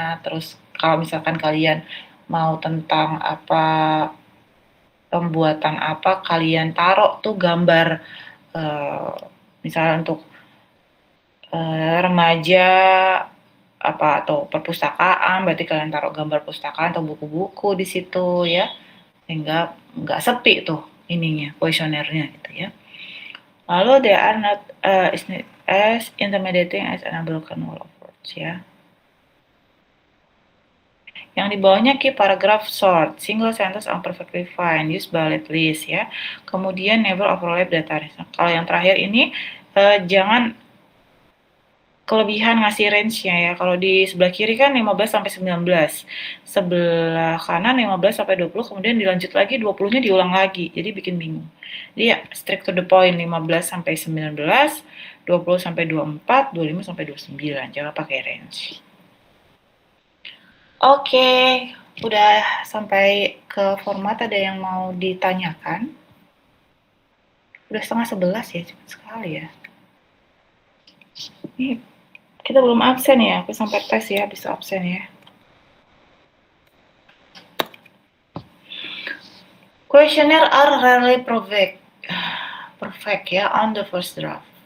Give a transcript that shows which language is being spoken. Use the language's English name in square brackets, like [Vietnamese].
[Indonesian] Terus kalau misalkan kalian mau tentang apa, pembuatan apa, kalian taruh tuh gambar misalnya untuk remaja apa atau perpustakaan, berarti kalian taruh gambar pustakaan atau buku-buku di situ ya, sehingga nggak sepi tuh ininya kuesionernya gitu ya. Lalu [English] they are not as intimidating as an broken wall of words [Indonesian] ya. Yang di bawahnya [English] keep paragraph short, single sentence are perfectly fine, use bullet list [Indonesian] ya. Kemudian [English] never overlap data. [Indonesian] Nah, kalau yang terakhir ini jangan kelebihan ngasih range-nya ya. Kalau di sebelah kiri kan 15 sampai 19. Sebelah kanan 15 sampai 20, kemudian dilanjut lagi 20-nya diulang lagi. Jadi bikin bingung. Jadi ya [English] strict to the point, [Indonesian] 15 sampai 19, 20 sampai 24, 25 sampai 29. Jangan pakai range. Oke, udah sampai ke format, ada yang mau ditanyakan? Udah setengah 11 ya, cepet sekali ya. Ini kita belum absen ya, aku sampai tes ya, bisa absen ya. [English] Questionnaire are rarely perfect [Indonesian] ya [English] on the first draft.